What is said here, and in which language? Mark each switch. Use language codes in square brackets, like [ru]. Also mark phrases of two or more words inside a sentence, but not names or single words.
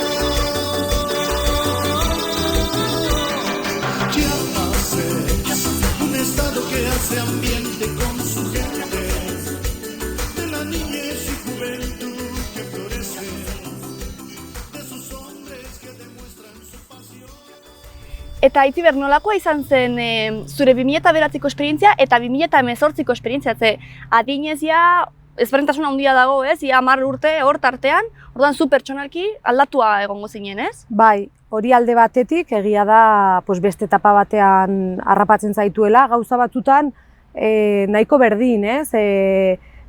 [es] Chiapas es un estado que hace ambiente con su gente, de la niñez y juventud que florece, de sus hombres que demuestran su pasión. [eu] Eta Aitziber, nolakoa izan zen zure 2009ko esperientzia eta 2018ko esperientzia, ze adinez ja ezberdintasun handia dago, ez? Ia 10 urte hor tartean, orduan zu pertsonalki aldatua egongo zinen, ez? Bai, hori alde batetik, egia da beste etapa batean harrapatzen zaituela, gauza batzutan nahiko berdin, ez?